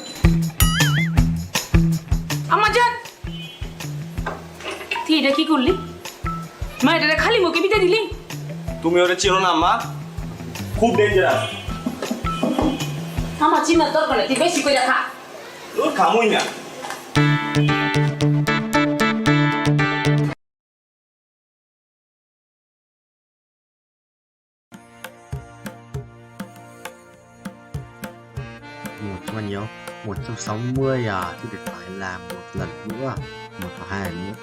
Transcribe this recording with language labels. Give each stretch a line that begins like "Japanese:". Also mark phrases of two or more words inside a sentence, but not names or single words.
Bangla: আমার জান, তুই এটা কি করলি? মা এটা খালি মুখে বিতে দিলি? তুমি ওরে চিনো না আম্মা, খুব ডেঞ্জারাস। আমার চিনার দরকার নেই, তুই বেশি করে খা। তোর খামুই না।
Vietnamese: Một bao nhiêu? 160 à, thì phải làm một lần nữa, một hoặc hai lần nữa.